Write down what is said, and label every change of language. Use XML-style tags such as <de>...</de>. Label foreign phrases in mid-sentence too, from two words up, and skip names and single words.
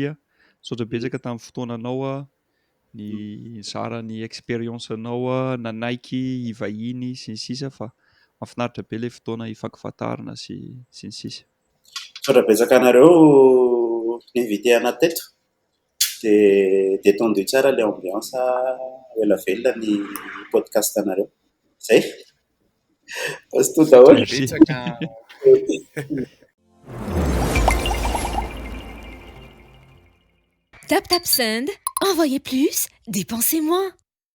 <mg>Misaotra betsaka tamin'ny fotoananao, ny zara ny expérience-anao, nanaiky hivahiny sy ny sisa fa mahafinaritra be ilay fotoana hifankafantarana sy ny sisa. Misaotra betsaka anareo invité anahy teto. Dia détendu tsara ilay ambiance, ela velona ny podcast anareo. Zay.</mg> <fr>Passe tout daholo.</fr> <en>Tap tap send.</en> <fr>Envoyez plus, dépensez moins.</fr>